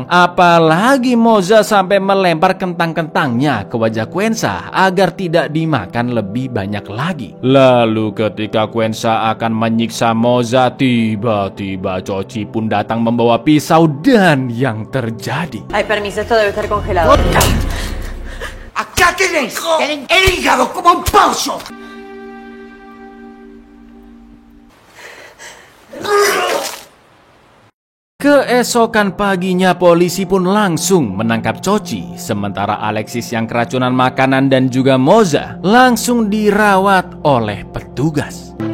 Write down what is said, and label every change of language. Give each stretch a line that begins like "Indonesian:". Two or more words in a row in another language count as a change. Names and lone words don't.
Indonesian: Apalagi Moza sampai melempar kentang-kentangnya ke wajah Quensa agar tidak dimakan lebih banyak lagi. Lalu ketika Quensa akan menyiksa Moza, tiba-tiba Chochi pun datang membawa pisau dan yang terjadi.
Spanish: Ay, permiso, esto debe estar congelado. ¡Acá tenés! ¡El hígado como un pollo!
Indonesian: Keesokan paginya polisi pun langsung menangkap Chochi, sementara Alexis yang keracunan makanan dan juga Moza langsung dirawat oleh petugas.